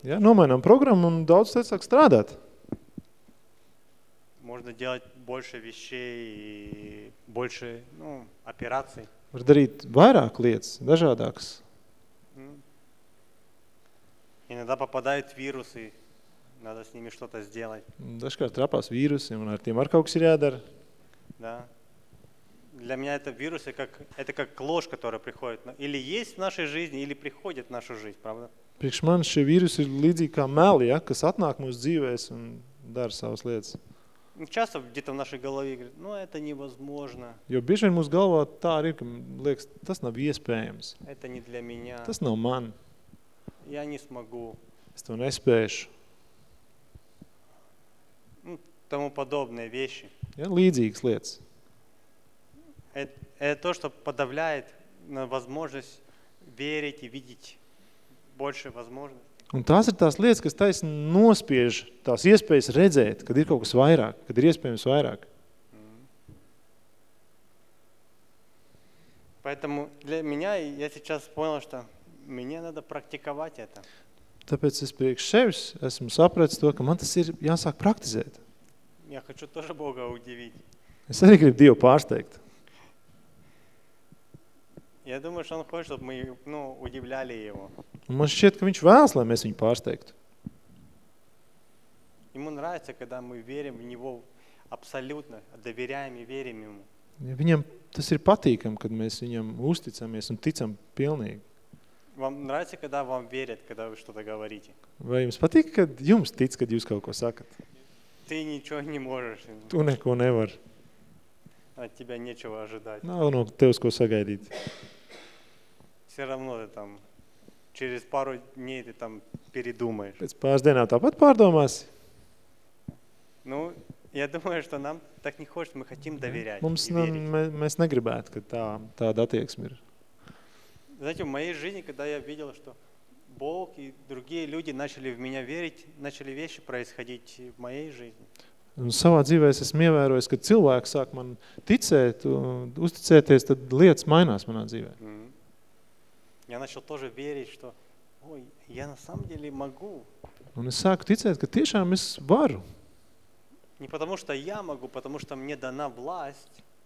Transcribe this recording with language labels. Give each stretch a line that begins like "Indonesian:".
Latvian: Ja, nomainām programmu un daudz tas sāk strādāt.
Russian: Можно делать больше вещей и больше, ну, операций.
Latvian: Var darīt vairāk lietas, dažādākas.
Russian: Иногда попадают вирусы, надо с ними что-то сделать.
Latvian: Dažkārt trapās vīrusi, un ar tiem var kaut kas ir jādara.
Russian: Да. Для меня это вирусы как это как ложь, которая приходит, или есть в нашей жизни, или приходит в нашу жизнь, правда?
Latvian: Priekš man šie vīrusi ir līdzīgi kā meli, ja, kas atnāk mūsu dzīvēs un dara savas lietas.
Russian: Часто где-то в нашей голове говорит, ну это невозможно.
Latvian: Jo bieži vien mūsu galvā tā arī, ka liekas, tas nav iespējams.
Russian: Это не для меня.
Latvian: Tas nav man.
Russian: Я не смогу.
Latvian: Es to nespēšu.
Russian: Ну, тому подобные вещи.
Latvian: Ja, līdzīgas lietas.
Russian: Это то, что подавляет на возможность верить и видеть больше возможностей.
Latvian: Un tās ir tās lietas, kas taisa nospiež tās iespējas redzēt, kad ir kaut kas vairāk, kad ir iespējams vairāk.
Russian: Поэтому для меня я сейчас понял, что мне надо практиковать это.
Latvian: Tāpēc es priekš sevis esmu sapratis to, ka man tas ir jāsāk praktizēt.
Russian: Я хочу тоже Бога удивить.
Latvian: Es arī gribu Dievu pārsteigt.
Russian: Я думаю, что он хочет, чтобы мы, ну, удивляли его.
Latvian: Man šķiet, ka viņš vēlas, lai mēs viņu pārsteigtu.
Russian: Ему нравится, когда мы верим в него абсолютно, доверяем и верим ему.
Latvian: Ja viņam tas ir patīkami, kad mēs viņam uzticamies un ticam pilnīgi.
Russian: Вам нравится, когда вам верят, когда вы что-то говорите?
Latvian: Vai jums patīk, kad jums tic, kad jūs kaut ko sakat?
Russian: Ты ничего не можешь.
Latvian: Tu neko nevar.
Russian: От тебя нечего ожидать.
Latvian: Nav no tev ko sagaidīt.
Russian: Все равно ты там через пару дней ты там передумаешь.
Latvian: Pēc pāris dienām tāpat pārdomāsi.
Russian: Ну, я думаю, что нам так не хочется, мы хотим доверять.
Latvian: Mums mēs negribētu, ka tāda attieksme ir.
Russian: Знаете, в моей жизни, когда я видел, что Бог и другие люди начали в меня верить, начали вещи происходить в моей жизни.
Latvian: Un savā dzīvē es esmu ievērojis, ka cilvēks sāk man ticēt, uzticēties, tad lietas mainās manā dzīvē.
Russian: Я начал тоже верить, что ой, я на самом деле могу.
Latvian: Un es sāku ticēt, ka tiešām es varu.
Russian: Не потому, что я могу, потому что мне дана власть.